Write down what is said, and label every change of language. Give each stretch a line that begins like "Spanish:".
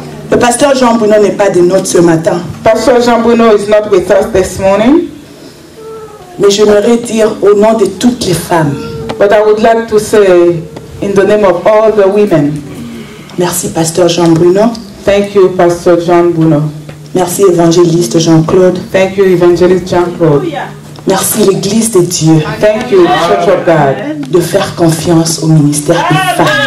French: Le pasteur Jean Bruno n'est pas de nôtres ce matin.
English: Pastor Jean Bruno is not with us this morning.
French: Mais j'aimerais dire au nom de toutes les femmes.
English: But I would like to say in the name of all the women.
French: Merci pasteur Jean Bruno.
English: Thank you, Pastor Jean Bruno.
French: Merci évangéliste Jean-Claude.
English: Thank you, Evangelist Jean-Claude.
French: Merci l'Église de Dieu.
English: Thank you, Church of God.
French: De faire confiance au ministère des femmes.